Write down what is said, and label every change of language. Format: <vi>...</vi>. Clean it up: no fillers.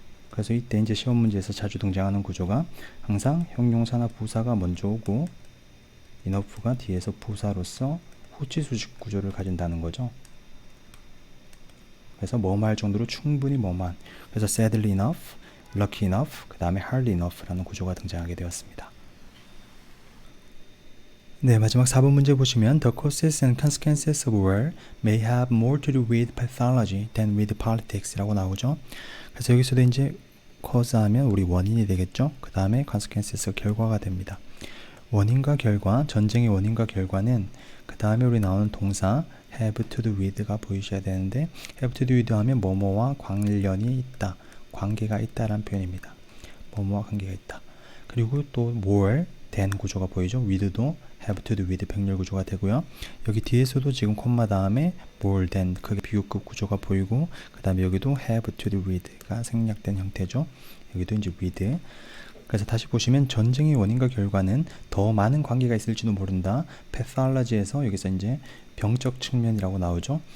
<ko>그래서 이때 이제 시험 문제에서 자주 등장하는 구조가 항상 형용사나 부사가 먼저 오고 enough가 뒤에서 부사로서 후치수식 구조를 가진다는 거죠. 그래서 뭐뭐할 정도로 충분히 뭐뭐한. 그래서 sadly enough, lucky enough, 그 다음에 hardly enough라는 구조가 등장하게 되었습니다. 네, 마지막 4번 문제 보시면</ko> <en>The causes and consequences of war may have more to do with pathology than with politics</en> <ko>라고 나오죠. 그래서 여기서도 이제 cause 하면 우리 원인이 되겠죠. 그 다음에 consequences 결과가 됩니다. 원인과 결과, 전쟁의 원인과 결과는 그 다음에 우리 나오는 동사 have to do with가 보이셔야 되는데 have to do with 하면 뭐뭐와 관련이 있다, 관계가 있다라는 표현입니다. 뭐뭐와 관계가 있다. 그리고 또 more than 구조가 보이죠. with도 have to do with 병렬 구조가 되고요. 여기 뒤에서도 지금 콤마 다음에 more than 그게 비유급 구조가 보이고, 그 다음에 여기도 have to do with가 생략된 형태죠. 여기도 이제 with. 그래서 다시 보시면 전쟁의 원인과 결과는 더 많은 관계가 있을지도 모른다. pathology에서 여기서 이제 병적 측면이라고 나오죠.</ko>